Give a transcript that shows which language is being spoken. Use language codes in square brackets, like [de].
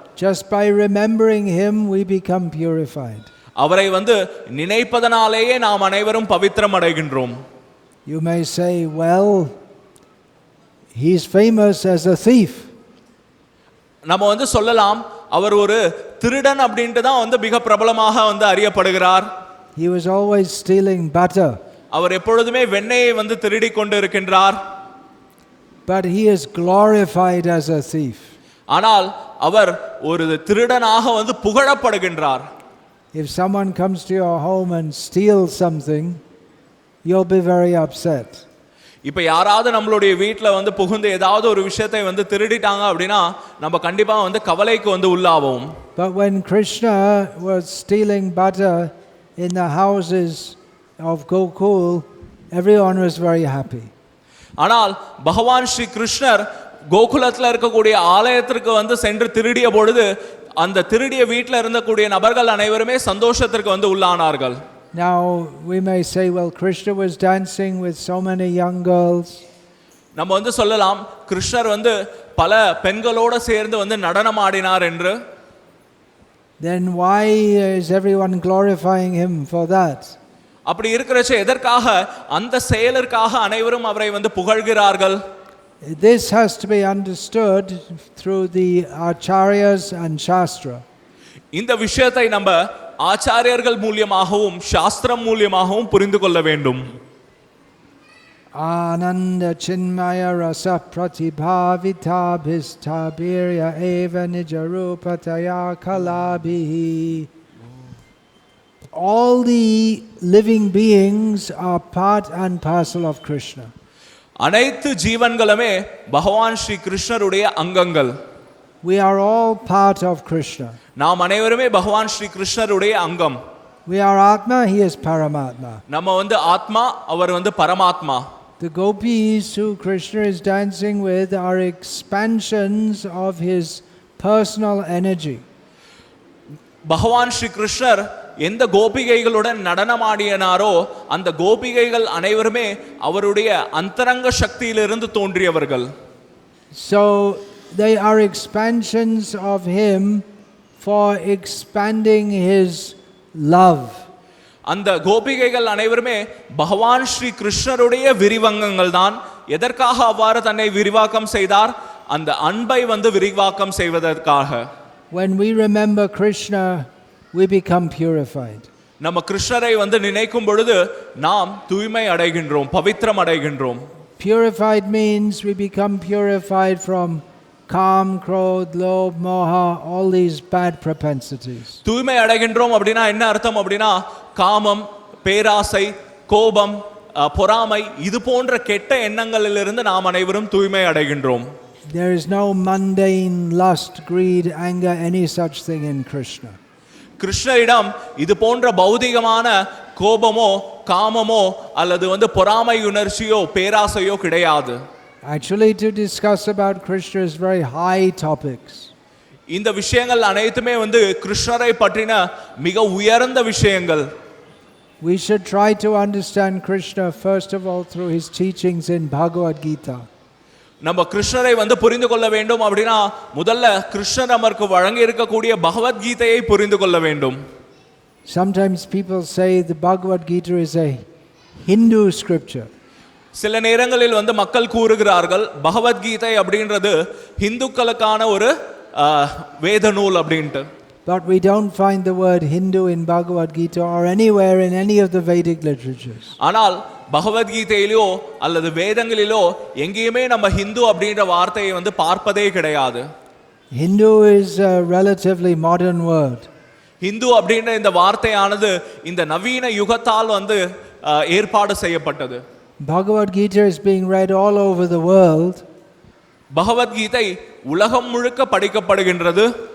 [en] Just by remembering him we become purified. [ta] அவரை வந்து நினைப்பதனாலேயே நாம் அனைவரும் பவித்திரம் அடைகின்றோம். [en] You may say, well, he is famous as a thief. [ta] நம்ம வந்து சொல்லலாம், அவர் ஒரு திருடன் அப்படின்ட்டு தான் வந்து மிக பிரபலமாக வந்து அறியப்படுகிறார். [en] He was always stealing butter. [ta] அவர் எப்பொழுதுமே வெண்ணெயை வந்து திருடி கொண்டு இருக்கின்றார். [en] But he is glorified as a thief. [ta] ஆனால் அவர் ஒரு திருடனாக வந்து புகழப்படுகின்றார். [en] If someone comes to your home and steals something, you'll be very upset. [ta] இப்போ யாராவது நம்மளுடைய வீட்டில் வந்து புகுந்து ஏதாவது ஒரு விஷயத்தை வந்து திருடிட்டாங்க அப்படின்னா நம்ம கண்டிப்பாக வந்து கவலைக்கு வந்து உள்ளாவோம். [en] But when Krishna was stealing butter in the houses of Gokul, everyone was very happy. [ta] ஆனால் பகவான் ஸ்ரீ கிருஷ்ணர் கோகுலத்தில் இருக்கக்கூடிய ஆலயத்திற்கு வந்து சென்று திருடிய பொழுது அந்த திருடிய வீட்டில் இருந்தக்கூடிய நபர்கள் அனைவருமே சந்தோஷத்திற்கு வந்து உள்ளானார்கள். [en] Now we may say, well, Krishna was dancing with so many young girls. [ta] நம்ம வந்து சொல்லலாம், கிருஷ்ணர் வந்து பல பெண்களோடு சேர்ந்து வந்து நடனம் ஆடினார் என்று. [en] Then why is everyone glorifying him for that? [ta] அப்படி இருக்கிறச்ச எதற்காக அந்த செயலுக்காக அனைவரும் அவரை வந்து புகழ்கிறார்கள்? [en] This has to be understood through the acharyas and shastra. [ta] இந்த விஷயத்தை நம்ம ஆச்சாரியர்கள் மூலமாகவும் சாஸ்திரம் மூலமாகவும் புரிந்து கொள்ள வேண்டும். [sa] Ananda chinmaya rasa pratibhavita bhistabirya eva nijarupataya kalabhihi. [en] All the living beings are part and parcel of Krishna. [ta] அனைத்து ஜீவன்களுமே பகவான் ஸ்ரீ கிருஷ்ணருடைய அங்கங்கள். [en] We are all part of Krishna. [ta] நாம் அனைவருமே பகவான் ஸ்ரீ கிருஷ்ணருடைய அங்கம். [en] We are Atma, he is Paramatma. [ta] நம்ம வந்து ஆத்மா, அவர் வந்து பரமாத்மா. [en] The gopis who Krishna is dancing with are expansions of his personal energy. [ta] பகவான் ஸ்ரீ கிருஷ்ணர் எந்த கோபிகைகளுடன் நடனமாடினாரோ அந்த கோபிகைகள் அனைவருமே அவருடைய அந்தரங்க சக்தியிலிருந்து தோன்றியவர்கள். [en] So they are expansions of him for expanding his love. [ta] அந்த கோபிகைகள் அனைவருமே பகவான் ஸ்ரீ கிருஷ்ணருடைய விரிவங்கங்கள் தான். எதற்காக அவ்வாறு தன்னை விரிவாக்கம் செய்தார்? அந்த அன்பை வந்து விரிவாக்கம் செய்வதற்காக. [en] When we remember Krishna, we become purified. [ta] நம்ம கிருஷ்ணரை வந்து நினைக்கும் பொழுது நாம் தூய்மை அடைகின்றோம், பவித்திரம் அடைகின்றோம். [en] Purified means we become purified from Kam, Krodh, Lobh, Moha, all these bad propensities. [ta] தூய்மை அடைகின்றோம் அப்படின்னா என்ன அர்த்தம் அப்படின்னா, காமம், பேராசை, கோபம், பொறாமை இது போன்ற கெட்ட எண்ணங்களிலிருந்து நாம் அனைவரும் தூய்மை அடைகின்றோம். [en] There is no mundane lust, greed, anger, any such thing in Krishna. [ta] கிருஷ்ணரிடம் இது போன்ற பௌதிகமான கோபமோ காமமோ அல்லது வந்து பொறாமை உணர்ச்சியோ பேராசையோ கிடையாது. [en] Actually, to discuss about Krishna is very high topics. [ta] இந்த விஷயங்கள் அனைத்துமே வந்து கிருஷ்ணரை பற்றின மிக உயர்ந்த விஷயங்கள். [en] We should try to understand Krishna first of all through his teachings in Bhagavad Gita. [ta] நம்ம கிருஷ்ணரை வந்து புரிந்து கொள்ள வேண்டும் அப்படின்னா முதல்ல கிருஷ்ணர் நமக்கு வழங்கி இருக்கக்கூடிய பகவத்கீதையை புரிந்து கொள்ள வேண்டும். [en] Sometimes people say the Bhagavad Gita is a Hindu scripture. [ta] சில நேரங்களில் வந்து மக்கள் கூறுகிறார்கள் பகவத்கீதை அப்படின்றது இந்துக்களுக்கான ஒரு வேத நூல் அப்படின்ட்டு. [en] But we don't find the word Hindu in Bhagavad Gita or anywhere in any of the Vedic literatures. [ta] ஆனால் பகவத்கீதையிலோ அல்லது வேதங்களிலோ எங்கேயுமே நம்ம ஹிந்து அப்படின்ற வார்த்தையை வந்து பார்ப்பதே கிடையாது. [en] Hindu is a relatively modern word. [ta] Hindu அப்படின்ற இந்த வார்த்தையானது இந்த நவீன யுகத்தால் வந்து ஏற்பாடு செய்யப்பட்டது. [en] Bhagavad Gita is being read all over the world. [ta] Bhagavad Gita உலகம் முழுக்க படிக்கப்படுகின்றது.